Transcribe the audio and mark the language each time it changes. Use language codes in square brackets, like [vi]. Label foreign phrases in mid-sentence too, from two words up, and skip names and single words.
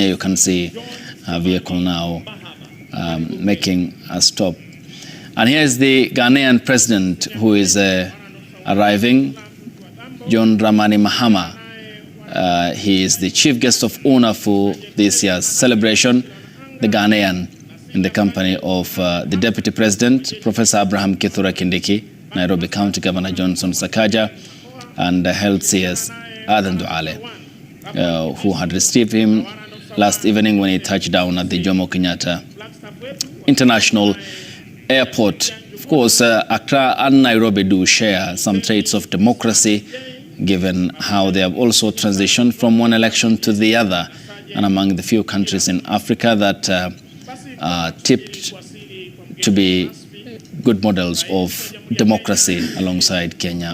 [en] You can see a vehicle now making a stop. And here is the Ghanaian president who is arriving, John Dramani Mahama. He is the chief guest of honor for this year's celebration, the Ghanaian, in the company of the deputy president, Professor Abraham Kithure Kindiki, Nairobi County Governor Johnson Sakaja, and Health CS Adan Duale, who had received him last evening when he touched down at the Jomo Kenyatta International Airport. Of course, Accra and Nairobi do share some traits of democracy, given how they have also transitioned from one election to the other, and among the few countries in Africa that are tipped to be good models of democracy alongside Kenya.